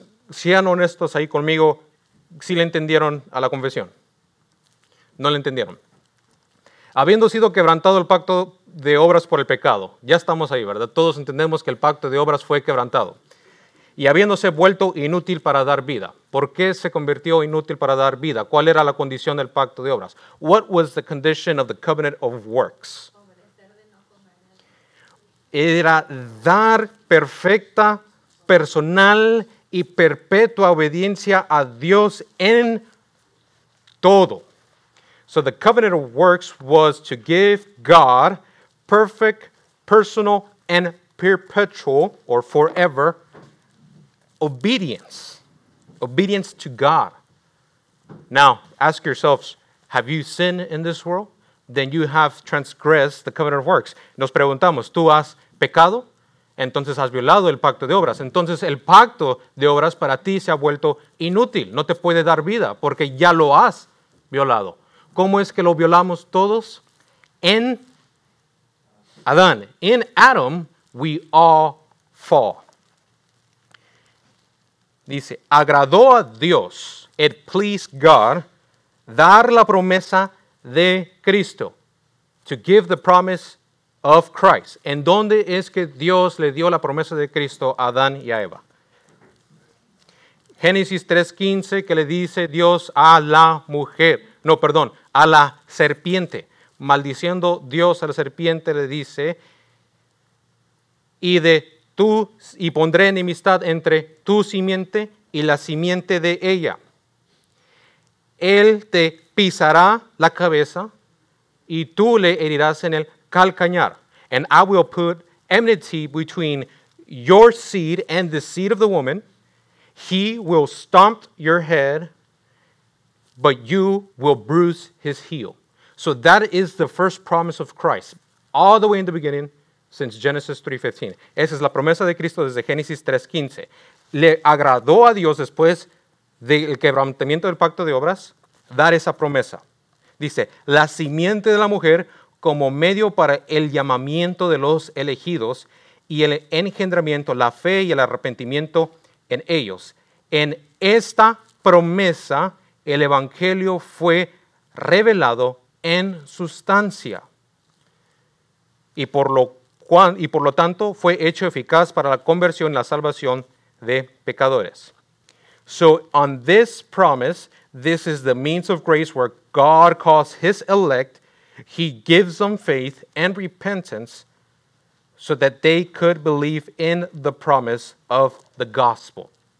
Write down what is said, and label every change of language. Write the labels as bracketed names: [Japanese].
[Spanish] Sean honestos ahí conmigo. ¿Sí le entendieron a la confesión? ¿No le entendieron? Habiendo sido quebrantado el pacto de obras por el pecado. Ya estamos ahí, ¿verdad? Todos entendemos que el pacto de obras fue quebrantado. Y habiéndose vuelto inútil para dar vida. ¿Por qué se convirtió inútil para dar vida? ¿Cuál era la condición del pacto de obras? [English] What was the condition of the covenant of works? [Spanish] Era dar perfecta, personal y perpetua obediencia a Dios en todo. [English] So the covenant of works was to give God perfect, personal, and perpetual, or forever, obedience. Obedience to God. Now, ask yourselves, have you sinned in this world? Then you have transgressed the covenant of works. [Spanish] Nos preguntamos, ¿tú has pecado? Entonces has violado el pacto de obras. Entonces el pacto de obras para ti se ha vuelto inútil. No te puede dar vida porque ya lo has violado. ¿Cómo es que lo violamos todos? En Adán. [English] In Adam we all fall. [Spanish] Dice, agradó a Dios, [English] it pleased God, [Spanish] dar la promesa de Cristo. [English] To give the promise of Christ. [Spanish] ¿En dónde es que Dios le dio la promesa de Cristo a Adán y a Eva? Génesis 3:15, que le dice Dios a la mujer, a la serpiente. Maldiciendo Dios a la serpiente le dice, y pondré enemistad entre tu simiente y la simiente de ella. Él te pisará la cabeza y tú le herirás en el calcañar. [English] And I will put enmity between your seed and the seed of the woman. He will stomp your head, but you will bruise his heel. So that is the first promise of Christ, all the way in the beginning, since Genesis 3:15. [Spanish] Esa es la promesa de Cristo desde Génesis 3:15. Le agradó a Dios después del quebrantamiento del pacto de obras dar esa promesa. Dice, la simiente de la mujer como medio para el llamamiento de los elegidos y el engendramiento, la fe y el arrepentimiento en ellos. En esta promesa el evangelio fue revelado en sustancia y por lo tanto fue hecho eficaz para la conversión y la salvación de pecadores. [English] So on this promise, this is the means of grace where God calls his elect. He gives them faith and repentance so that they could believe in the promise of the gospel.